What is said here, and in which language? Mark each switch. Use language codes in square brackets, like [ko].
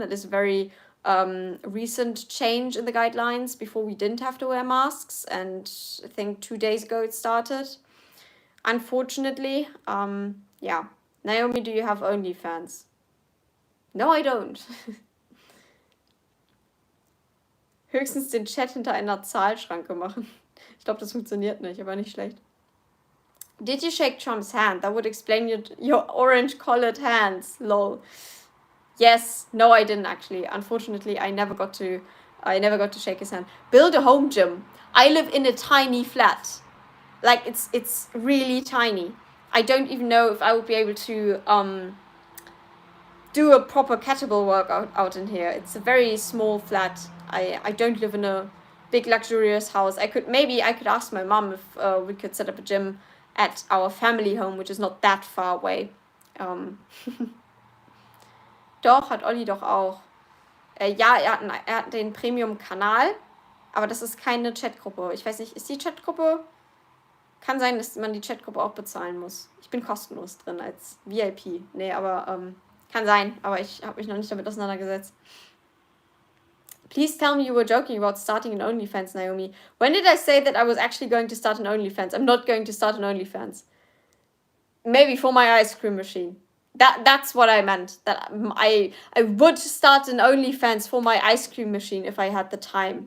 [en] That is a very recent change in the guidelines. Before we didn't have to wear masks, and I think 2 days ago it started. Unfortunately, yeah. Naomi, do you have OnlyFans? No, I don't. [de] Höchstens den Chat hinter einer Zahlschranke machen. Ich glaube, das funktioniert nicht, aber nicht schlecht. [en] Did you shake Trump's hand? That would explain your orange-colored hands. Lol. Yes. No, I didn't actually. Unfortunately, I never got to shake his hand. Build a home gym. I live in a tiny flat. Like it's really tiny. I don't even know if I would be able to do a proper kettlebell workout out in here. It's a very small flat. I don't live in a big luxurious house. I could ask my mom if we could set up a gym at our family home, which is not that far away. [de] Doch, hat Olli doch auch. Ja, er hat den Premium-Kanal, aber das ist keine Chatgruppe. Ich weiß nicht, ist die Chatgruppe? Kann sein, dass man die Chatgruppe auch bezahlen muss. Ich bin kostenlos drin als VIP. Nee, aber kann sein, aber ich habe mich noch nicht damit auseinandergesetzt. [en] Please tell me you were joking about starting an OnlyFans, Naomi. When did I say that I was actually going to start an OnlyFans? I'm not going to start an OnlyFans. Maybe for my ice cream machine. That's what I meant. That I would start an OnlyFans for my ice cream machine if I had the time.